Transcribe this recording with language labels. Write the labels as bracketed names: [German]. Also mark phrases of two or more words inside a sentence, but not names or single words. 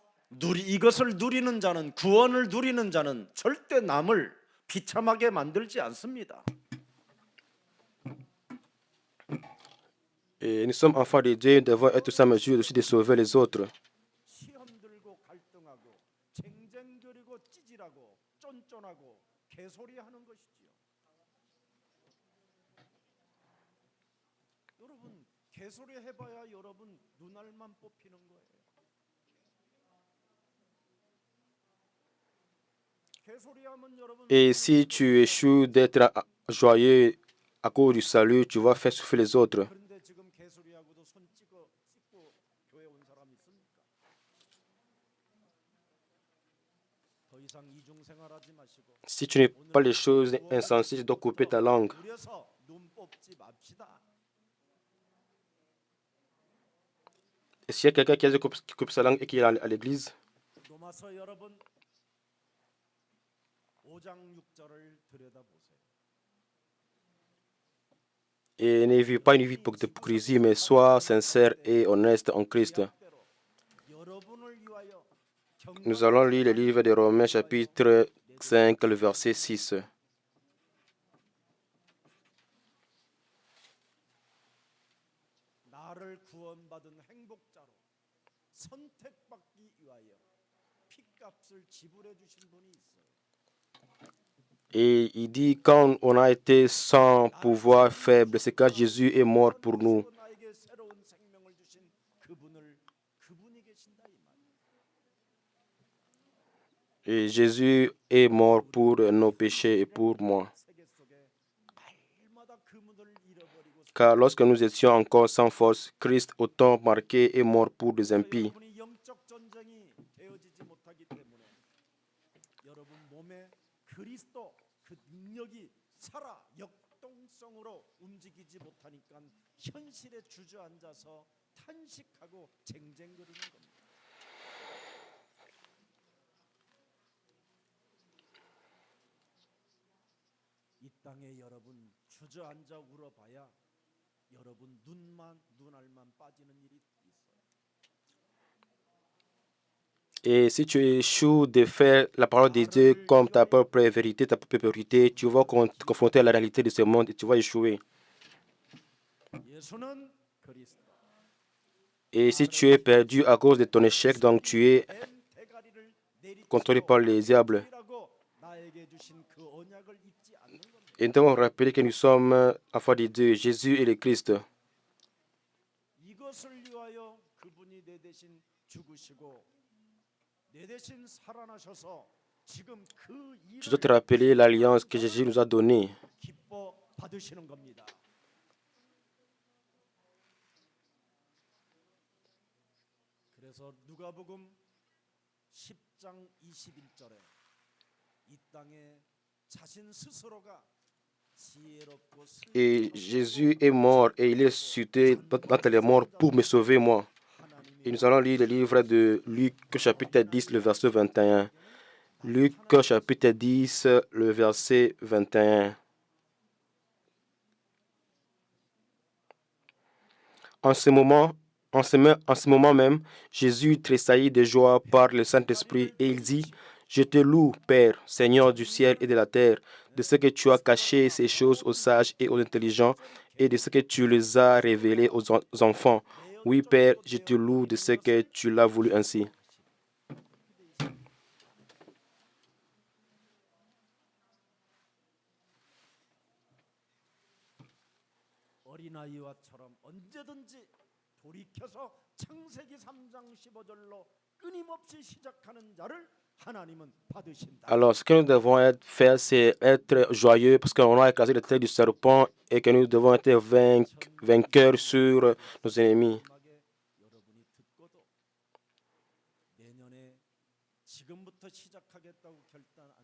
[Korean] 이것을 누리는 자는, 구원을 누리는 자는 절대 남을 비참하게 만들지 않습니다. [French] Et nous sommes enfants de Dieu, nous devons être tous en mesure aussi de sauver les autres. [Korean] 시험 들고 갈등하고 쟁쟁거리고 찌질하고 쫀쫀하고 개소리하는 것이지요. 여러분, 개소리 해봐야 여러분 눈알만 뽑히는 거예요. 개소리하면 여러분. [French] Et si tu échoues d'être joyeux à cause du salut, tu vas faire souffrir les autres. [Korean] 그런데 지금 개소리하고도 손 씻고 교회 온 사람 있습니까? 더 이상 이중 생활하지 마시고. [French] Si tu n'es pas les choses insensées, tu dois couper ta langue. [Korean] 그래서 눈 뽑지 맙시다. [French] Et s'il y a quelqu'un qui coupe sa langue et qui est à l'église, [Korean] 로마서 여러분 5장 6절을 들여다보세요. [French] et ne vis pas une vie d'hypocrisie, mais sois sincère et honnête en Christ. [Korean] 여러분을 위하여 [French] Nous allons lire le livre de Romains chapitre 5, le verset 6. [Korean] 나를 구원받은 행복자로 선택받기 위하여 핏값을 지불해 주신 분이 있어요. [French] Et il dit, quand on a été sans pouvoir faible, c'est quand Jésus est mort pour nous. [Korean] 나에게 새로운 생명을 주신 그분이 계신다 이 말이에요. [French] Et Jésus est mort pour nos péchés et pour moi. [Korean] 세계 속에 날마다 그분을 잃어버리고 [French] Car lorsque nous étions encore sans force, Christ, autant marqué, est mort pour les impies. [Korean] 여러분이 영적 전쟁이 되어지지 못하기 때문에 여러분 몸에 그리스도 그 능력이 살아 역동성으로 움직이지 못하니까 현실에 주저앉아서 탄식하고 쟁쟁거리는 겁니다. 이 땅에 여러분 주저앉아 울어봐야 여러분 눈알만 빠지는 일이 있어요. [French] Et si tu échoues de faire la parole de Dieu comme ta propre vérité, ta propre priorité, tu vas te confronter à la réalité de ce monde et tu vas échouer. [Korean] 예수는 그리스도. [French] Et si tu es perdu à cause de ton échec, donc tu es [Korean] 대가리를 내리치고 [French] contrôlé par les diables. [Korean] 나에게 주신 그 언약을 잊지 않는 겁니다. [French] Et nous devons rappeler que nous sommes enfants de Dieu, Jésus et le Christ. [Korean] 이것을 위하여 그분이 내 대신 죽으시고 내 대신 살아나셔서 지금 그 [French] Tu dois te [Korean] 일을 [French] rappeler l'alliance que Jésus nous a donnée. [Korean] 기뻐 받으시는 겁니다. 그래서 누가복음 10장 21절에 이 땅에 자신 스스로가 지혜롭고 [French] Et Jésus est mort et il est ressuscité dans les morts pour me sauver moi. Et nous allons lire le livre de Luc chapitre 10, le verset 21. Luc chapitre 10, le verset 21. En ce moment même, Jésus tressaillit de joie par le Saint-Esprit et il dit, je te loue, Père, Seigneur du ciel et de la terre, de ce que tu as caché ces choses aux sages et aux intelligents et de ce que tu les as révélées aux enfants. Oui, Père, je te loue de ce que tu l'as voulu ainsi. [Korean] 어린아이와처럼 언제든지 돌이켜서 창세기 3장 15절로 끊임없이 시작하는 자를 하나님은 받으신다. [French] Alors, ce que nous devons faire, c'est être joyeux parce qu'on a écrasé le tête du serpent et que nous devons être vainqueurs sur nos ennemis. [Korean] 여러분이 듣고도 내년에 지금부터 시작하겠다고 결단 안